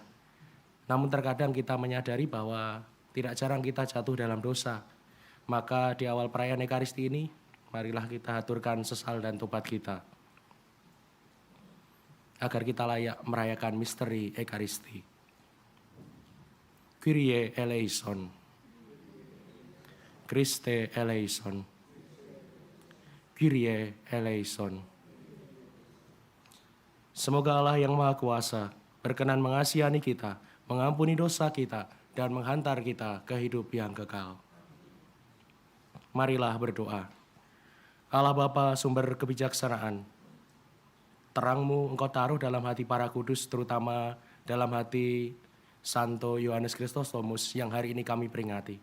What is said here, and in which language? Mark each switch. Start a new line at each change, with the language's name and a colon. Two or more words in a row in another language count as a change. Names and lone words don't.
Indonesian: Namun terkadang kita menyadari bahwa tidak jarang kita jatuh dalam dosa. Maka di awal perayaan Ekaristi ini, marilah kita aturkan sesal dan tobat kita, agar kita layak merayakan misteri Ekaristi.
Greek: Kyrie eleison. Christe eleison. Kyrie eleison.
Indonesian: Semoga Allah yang Maha Kuasa berkenan mengasihani kita, mengampuni dosa kita, dan menghantar kita ke hidup yang kekal. Marilah berdoa. Allah Bapa sumber kebijaksanaan, terang-Mu Engkau taruh dalam hati para kudus, terutama dalam hati Santo Yohanes Chrysostomus yang hari ini kami peringati.